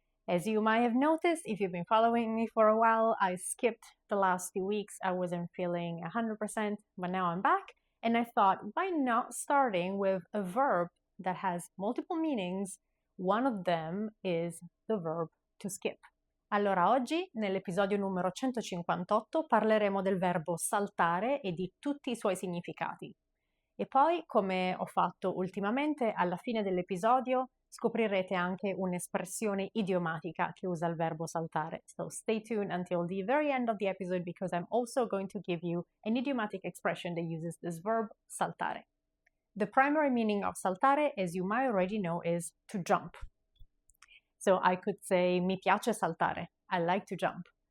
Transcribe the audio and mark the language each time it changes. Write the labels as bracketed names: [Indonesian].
[English] As you might have noticed, if you've been following me for a while, I skipped the last few weeks. I wasn't feeling 100%, but now I'm back. And I thought, why not starting with a verb that has multiple meanings? One of them is the verb to skip. [Italian] Allora, oggi, nell'episodio numero 158, parleremo del verbo saltare e di tutti i suoi significati. E poi, come ho fatto ultimamente, alla fine dell'episodio scoprirete anche un'espressione idiomatica che usa il verbo saltare. [English] So stay tuned until the very end of the episode because I'm also going to give you an idiomatic expression that uses this verb saltare. The primary meaning of saltare, as you might already know, is to jump. So I could say, [Italian] mi piace saltare, [English] I like to jump.